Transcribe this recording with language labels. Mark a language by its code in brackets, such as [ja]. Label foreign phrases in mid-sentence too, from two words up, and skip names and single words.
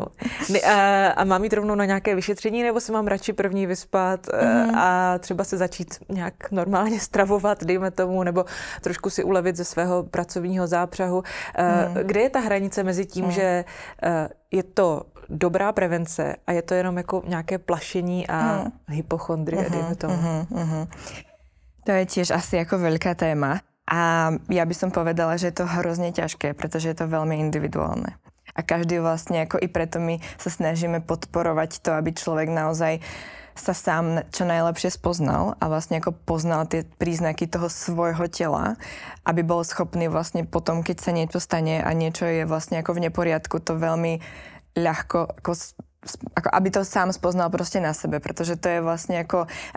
[cs] A mám jít rovnou na nějaké vyšetření, nebo si mám radši první vyspat a třeba se začít nějak normálně stravovat, dejme tomu, nebo trošku si ulevit ze svého pracovního zápřahu. Kde je ta hranice mezi tím, že je to dobrá prevence a je to jenom jako nějaké plašení a hypochondrie, dejme tomu? [sk] To je tiež asi ako veľká téma. A ja by som povedala, že je to hrozne ťažké, pretože je to veľmi individuálne. A každý vlastne, ako i preto my sa snažíme podporovať to, aby človek naozaj sa sám čo najlepšie spoznal a vlastne ako poznal tie príznaky toho svojho tela, aby bol schopný vlastne potom, keď sa niečo stane a niečo je vlastne ako v neporiadku, to veľmi ľahko ako aby to sám spoznal proste na sebe, pretože to je vlastne ako